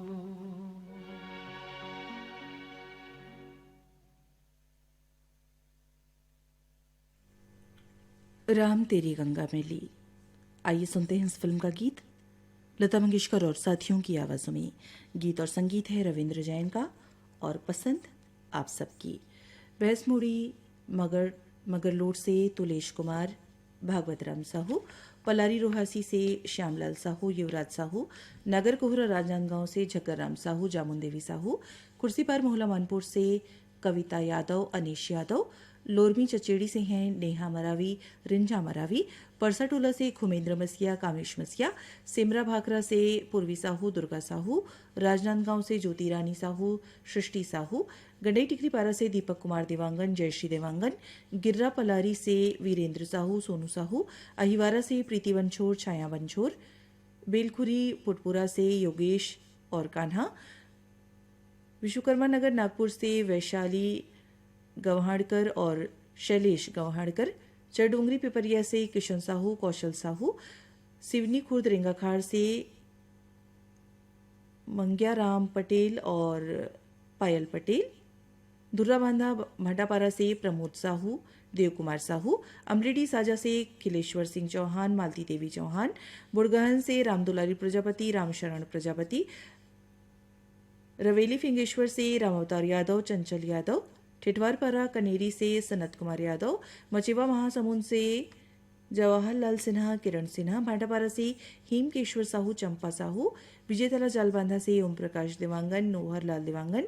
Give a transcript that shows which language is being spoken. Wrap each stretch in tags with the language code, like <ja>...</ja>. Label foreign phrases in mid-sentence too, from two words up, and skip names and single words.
<hi>राम तेरी गंगा में ली। आइए सुनते हैं इस फिल्म का गीत लता मंगेशकर और साथियों की आवाज़ों में। गीत और संगीत है रविंद्र जैन का और पसंद आप सबकी। बहस मुड़ी मगरलोड से तुलेश कुमार, भागवत राम साहू, पलारी रोहासी से श्यामलाल साहू, युवराज साहू, नगर कोहरा राजनांदगांव से झक्कर राम साहू, जामुन देवी साहू, कुर्सीपार मोहला मानपुर से कविता यादव, अनीश यादव, लोरमी चचेड़ी से हैं नेहा मरावी, रिंझा मरावी, परसाटोला से खुमेंद्र मसिया, कामेश मसिया, सिमरा भाखरा से पूर्वी साहू, दुर्गा साहू, राजनांदगांव से ज्योति रानी साहू, सृष्टि साहू, गंडई टिकरीपारा से दीपक कुमार देवांगन, जयश्री देवांगन, गिर्रा पलारी से वीरेंद्र साहू, सोनू साहू, अहिवारा से प्रीति वनछोर, छाया वनछोर, बेलखुरी पुटपुरा से योगेश और कान्हा, विश्वकर्मा नगर नागपुर से वैशाली गव्हाड़कर और शैलेश गव्हाड़कर, चरडोंगरी पिपरिया से किशन साहू, कौशल साहू, सिवनी खुर्द रेंगाखाड़ से मंग्याराम पटेल और पायल पटेल, दुर्राबांधा भाटापारा से प्रमोद साहू, देव कुमार साहू, अमरेडी साजा से खिलेश्वर सिंह चौहान, मालती देवी चौहान, बुड़गहन से रामदुलारी प्रजापति, रामशरण प्रजापति, रवेली फिंगेश्वर से रामावतार यादव, चंचल यादव, ठिठवारपारा कनेरी से सनत कुमार यादव, मचेवा महासमुंद से जवाहरलाल सिन्हा, किरण सिन्हा, भाटापारा से हेमकेश्वर साहू, चंपा साहू, विजेतला जालबांधा से ओम प्रकाश देवांगन, नोहर लाल देवांगन,</hi>